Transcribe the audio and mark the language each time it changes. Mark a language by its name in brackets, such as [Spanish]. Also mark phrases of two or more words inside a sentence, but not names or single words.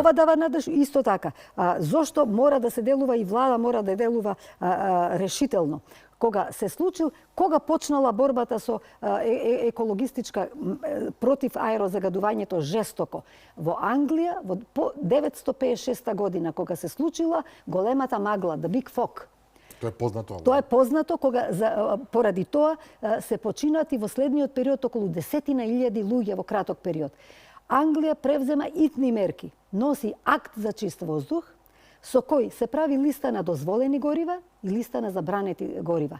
[Macedonian] Ова дава надеж исто така. Зошто мора да се делува и влада мора да делува решително? Кога почнала борбата со екологистичка против аерозагадувањето жестоко? Во Англија, во 956 година, кога се случила големата магла, [English] the big fog. [Macedonian] Тоа е познато. Тоа е познато, поради тоа се починати во следниот период околу 10.000 луѓе во краток период. Англија превзема итни мерки, носи акт за чист воздух, со кој се прави листа на дозволени горива и листа на забранети горива.